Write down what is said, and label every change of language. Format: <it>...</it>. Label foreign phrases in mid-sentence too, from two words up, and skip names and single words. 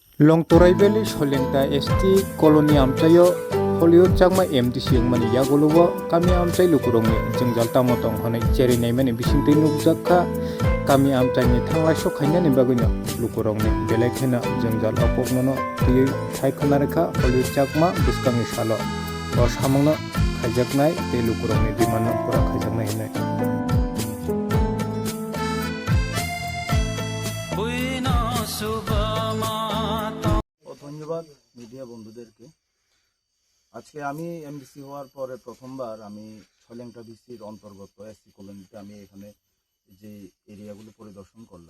<trp>Longtorai Valley Sholengta ST Colony Amchayo Hollywood Changma MDC Yangmani Yagoluwa Kami Amchai Lukurongni Jengjal Tamotong Honai Cheri Naimani Bisingtei Nukjakha Kami Amchai ni Thanglai Sokhainani Bagino Lukurongni Belekhena Jengjal Opoknono Tiyei Thaikhanarekha Hollywood Changma Biskangi Salo Bo Samangno Khaijaknai Tei Lukurongni Dimanno Pura Khaijaknai Hinai</trp> <bn>ধন্যবাদ মিডিয়া বন্ধুদেরকে। আজকে আমি এমডিসি হওয়ার পরে প্রথমবার আমি ছলেংটা ভিসির অন্তর্গত এসসি কলোনিতে আমি এখানে যে এরিয়াগুলো পরিদর্শন করলাম।</bn>